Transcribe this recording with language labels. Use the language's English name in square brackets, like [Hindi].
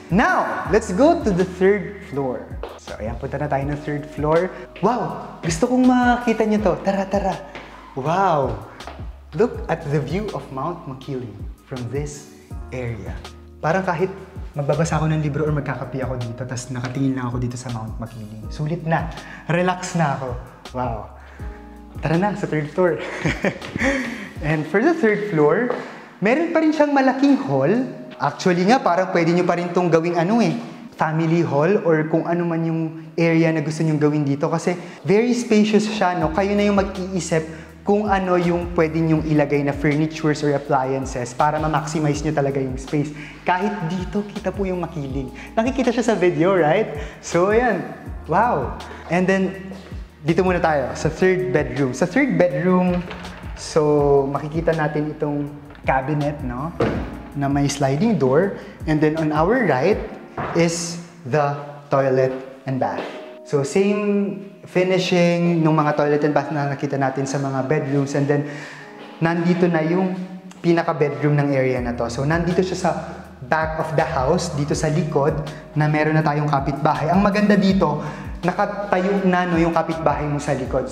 [English] Now, let's go to the third floor. [Filipino] So, ayan, punta na tayo ng third floor. Wow! Gusto kong makita nyo to. Tara, tara! Wow! [English] Look at the view of Mount Makiling from this area. [Filipino] Parang kahit magbabasa ako ng libro or magkakape ako dito, tapos nakatingin lang ako dito sa Mount Makiling. Sulit na. Relax na ako. Wow. Tara na, sa third floor. [English] And for the third floor, [Filipino] meron pa rin siyang malaking hall. Actually nga, parang pwede nyo pa rin itong gawing family hall or kung ano man yung area na gusto nyo gawin dito. Kasi very spacious siya, no? Kayo na yung mag-iisip kung ano yung pwede nyong ilagay na furnitures or appliances para ma-maximize nyo talaga yung space. Kahit dito, kita po yung Makiling. Nakikita siya sa video, right? So, ayan. Wow! And then, dito muna tayo sa third bedroom. Sa third bedroom, so, makikita natin itong cabinet, no? Na may sliding door. [English] And then, on our right is the toilet and bath. [Filipino] So, same finishing ng mga toilet and bath na nakita natin sa mga bedrooms. And then, nandito na yung pinaka-bedroom ng area na to. So, nandito siya sa [English] back of the house, [Filipino] dito sa likod, na meron na tayong kapitbahay. Ang maganda dito, nakatayo na no, yung kapitbahay mo sa likod.